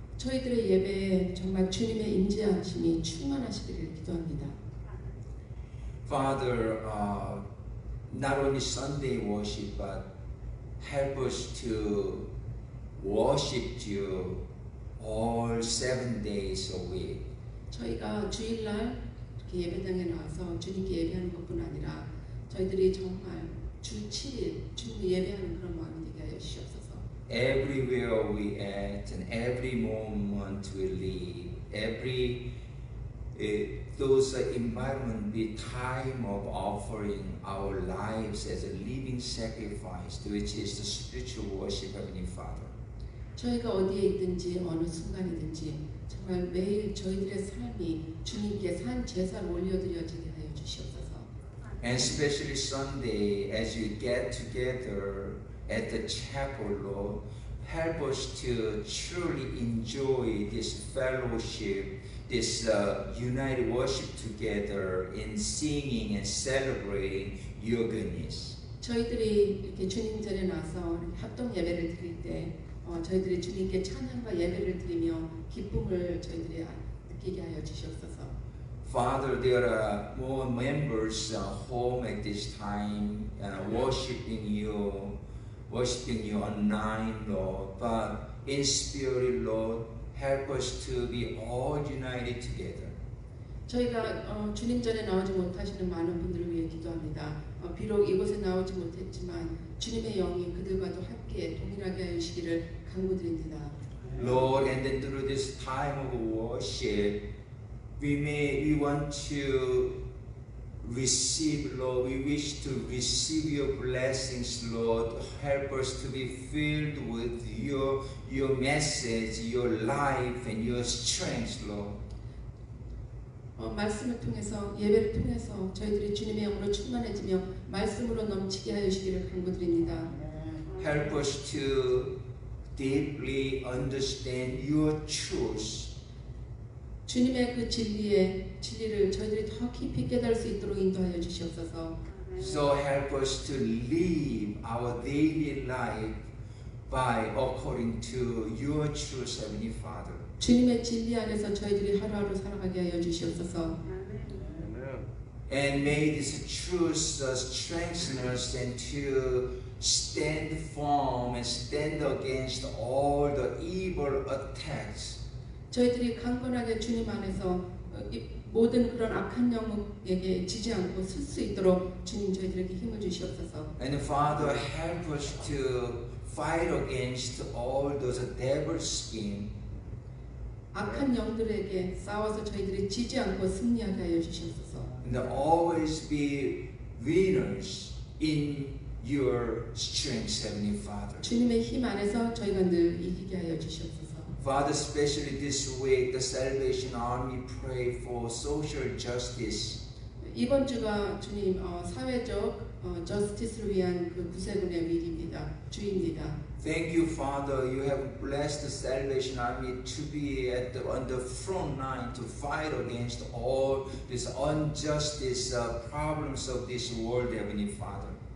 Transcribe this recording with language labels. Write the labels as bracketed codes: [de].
[ko] 저희들의 예배에 정말 주님의 임재하심이 충만하시기를 기도합니다. [en] Father, not only Sunday worship, but help us to worship you all 7 days a week. [ko] 저희가 주일날 이렇게 예배당에 나와서 주님께 예배하는 것뿐 아니라 저희들이 정말 주 7일 주님 예배하는 그런 마음이 되게 하여 주시옵소서. [en] Everywhere we act and every moment we live, every those environment be time of offering our lives as a living sacrifice, which is the spiritual worship of Heavenly Father. [ko] 저희가 어디에 있든지 어느 순간이든지 정말 매일 저희들의 삶이 주님께 산 제사를 올려드려지게 하여 주시옵소서. [en] And especially Sunday, as we get together at the chapel, Lord, help us to truly enjoy this fellowship, this united worship together in singing and celebrating your goodness. [ko] 저희들이 이렇게 주님 전에 나서 합동 예배를 드릴 때 저희들이 주님께 찬양과 예배를 드리며 기쁨을 저희들이 느끼게 하여 주시옵소서. [en] Father, there are more members home at this time worshiping you online, Lord. But in spirit, Lord, help us to be all united together. [ko] 저희가 주님 전에 나오지 못하시는 많은 분들을 위해 기도합니다. 비록 이곳에 나오지 못했지만 주님의 영이 그들과도 함께 동일하게 하여 주시기를 간구드립니다. [en] Lord, and then through this time of worship, we want to receive, Lord. We wish to receive your blessings, Lord. Help us to be filled with your message, your life, and your strength, Lord. [ko] 말씀을 통해서 예배를 통해서 저희들이 주님의 영으로 충만해지며 말씀으로 넘치게 하여 주시기를 간구드립니다. [en] Help us to deeply understand your truth. [ko] 주님의 그 진리를 저희들이 더 깊이 깨달을 수 있도록 인도하여 주시옵소서. [en] So help us to live our daily life by according to your truth, Heavenly Father. [ko] 주님의 진리 안에서 저희들이 하루하루 살아가게 하여 주시옵소서. [en] And may this truth strengthen us and to stand firm and stand against all the evil attacks. [ko] 저희들이 강건하게 주님 안에서 모든 그런 악한 영에게 지지 않고 설 수 있도록 주님 저희들에게 힘을 주시옵소서. [en] And Father, help us to fight against all those devil schemes. [ko] 악한 영들에게 싸워서 저희들이 지지 않고 승리하게 하여 주시옵소서. [en] And always be winners in your strength, Heavenly Father. [ko] 주님의 힘 안에서 저희가 늘 이기게 하여 주시옵소서. [en] Father, especially this week, the Salvation Army pray for social justice. [ko] 이번 주가 주님 사회적 저스티스를 위한 그 구세군의 주입니다. [en] Thank you, Father. You have blessed the Salvation Army to be on the front line to fight against all these injustice problems of this world, Heavenly Father.